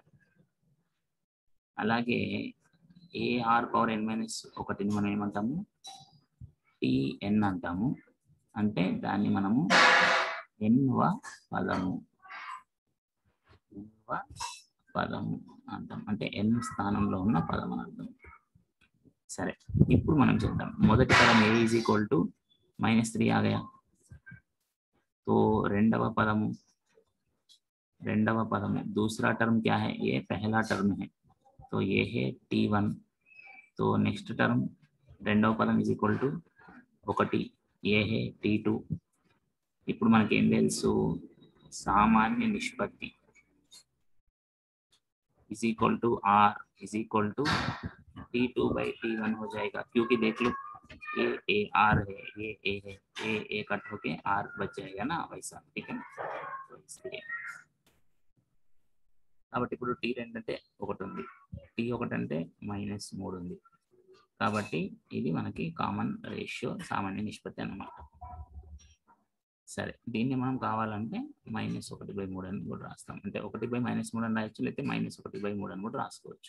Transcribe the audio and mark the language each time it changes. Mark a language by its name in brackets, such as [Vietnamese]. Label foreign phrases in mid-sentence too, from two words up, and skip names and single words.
[Telugu] అలాగే AR పవర్ n-1 మనం ఏమంటాము, TN అంటాము. అంటే దాన్ని మనము ఎన్వ పదము అంటాం. అంటే n స్థానంలో ఉన్న పదం అని అర్థం. సరే, ఇప్పుడు మనం చేద్దాం. మొదటి పదం A [English] is equal to [Telugu] -3 [Hindi] आ गया। तो రెండవ पदम दूसरा टर्म क्या है, ये पहला टर्म है, तो ये है T1। तो [English] next term [Telugu] రెండవ పదం [English] is equal to [Hindi] 1, ये है T2। [Telugu] ఇప్పుడు మనకి ఏం తెలుసు, [Hindi] सामान्य निष्पत्ति [English] is equal to R is equal to [Hindi] T2/T1 हो जाएगा, क्योंकि देख लो ये ए आर है, ये ए है, ए कट होके आर बच जाएगा ना वैसा, ठीक है। तो इसलिए [Telugu] కాబట్టి ఇప్పుడు T2 అంటే 1 ఉంది, T1 అంటే -3 ఉంది, కాబట్టి ఇది మనకి [English] common ratio, [Telugu] సామాన్య నిష్పత్తి అన్నమాట। సరే, దీన్ని మనం కావాలంటే -1/3 అని కూడా రాస్తాం, అంటే 1/-3 అని రాయొచ్చు, లేకపోతే -1/3 అని కూడా రాసుకోవచ్చు।